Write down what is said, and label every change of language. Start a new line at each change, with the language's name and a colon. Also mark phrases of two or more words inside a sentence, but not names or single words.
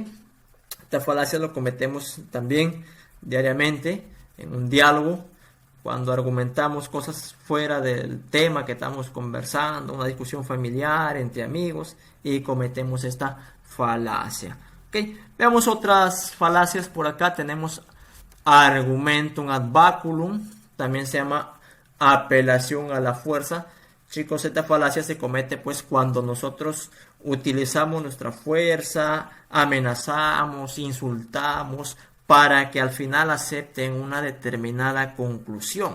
Spanish: Esta falacia lo cometemos también diariamente en un diálogo, cuando argumentamos cosas fuera del tema que estamos conversando, una discusión familiar entre amigos y cometemos esta falacia. ¿Okay? Veamos otras falacias por acá.
Latin: Tenemos argumentum ad baculum,
Spanish: también se llama apelación a la fuerza. Chicos, esta falacia se comete pues cuando nosotros utilizamos nuestra fuerza, amenazamos, insultamos para que al final acepten una determinada conclusión.